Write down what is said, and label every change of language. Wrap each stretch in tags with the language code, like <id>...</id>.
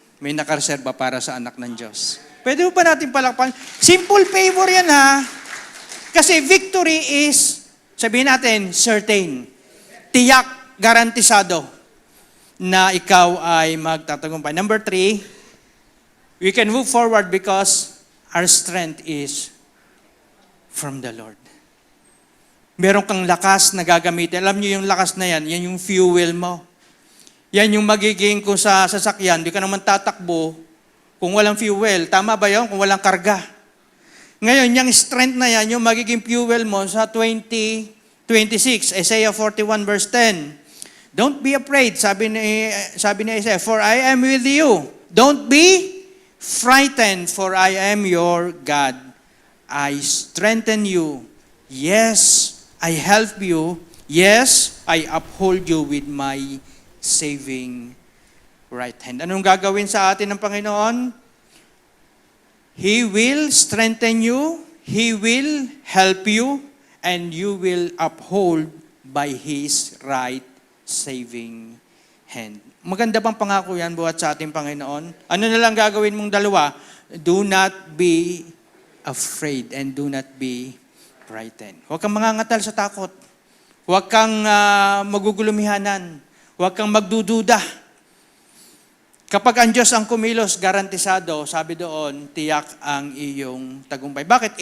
<tl>May nakareserba para sa anak ng Diyos. Pwede mo pa natin palakpan? Simple favor yan ha. Kasi</tl> <en>victory is,</en> <tl>sabihin natin, certain. Tiyak, garantisado na ikaw ay magtatagumpay.</tl> <en>Number 3, we can move forward because our strength is from the Lord.</en> <tl>Meron kang lakas na gagamitin. Alam niyo yung lakas na yan yung fuel mo. Yan yung magiging kung sa sasakyan, di ka naman tatakbo kung walang fuel. Tama ba yun? Kung walang karga. Ngayon, yung strength na yan, yung magiging fuel mo sa 2026, Isaiah 41 verse 10.</tl> <en>Don't be afraid,</en> <tl>sabi ni Isaiah,</tl> <en>for I am with you. Don't be frightened, for I am your God. I strengthen you. Yes, I help you. Yes, I uphold you with my saving right hand.</en> <tl>Anong gagawin sa atin ng Panginoon?</tl> <en>He will strengthen you, He will help you, and you will uphold by His right saving hand.</en> <tl>Maganda bang pangako yan buhat sa ating Panginoon? Ano na lang gagawin mong dalawa?</tl> <en>Do not be afraid and do not be frightened.</en> <tl>Huwag kang mangangatal sa takot. Huwag kang magugulumihanan. Huwag kang magdududa. Kapag ang Diyos ang kumilos, garantisado, sabi doon, tiyak ang iyong tagumpay. Bakit?</tl>